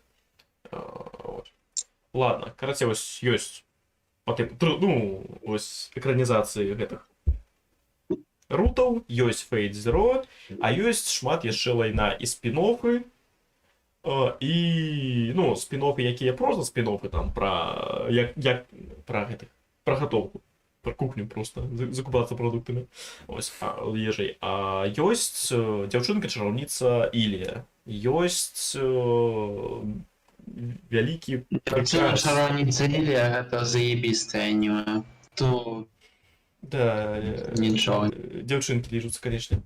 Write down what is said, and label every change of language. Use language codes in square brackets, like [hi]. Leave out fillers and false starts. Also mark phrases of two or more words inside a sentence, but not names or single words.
[be] Ладно, карацей, вось ёсць ну, вось экранізацыі гэтых рутаў, ёсць Fate Zero, а ёсць шмат яшчэ лайна і спін-оффы, і, ну, спін-оффы, якія проста спін-оффы там пра гэтых, пра гатоўку. [ru] Про кухню просто, закупаться продуктами, ось, ежей. [be] А ёсць дзяўчынка-чараўніца Ілія. Ёсць вялікі прыказ. Чараўніца Ілія, гэта заебістае аніме. То... Да, [uk] Нічого. [be] Дзяўчынкі ліжуцца, канешне.